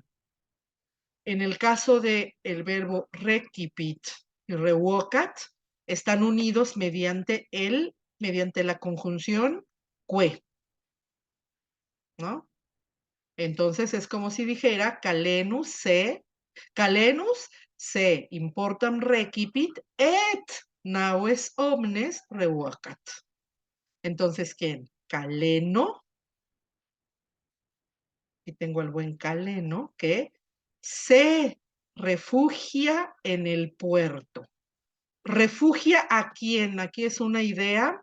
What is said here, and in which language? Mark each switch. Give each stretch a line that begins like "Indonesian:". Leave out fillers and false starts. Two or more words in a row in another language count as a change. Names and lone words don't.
Spanish: En el caso de el verbo recipit y revocat, están unidos mediante la conjunción que, ¿no? Entonces es como si dijera
Latin: calenus se importam recipit et naues omnes revocat.
Spanish: Entonces, ¿quién? Caleno, y tengo el buen Caleno, que se refugia en el puerto. ¿Refugia a quién? Aquí es una idea.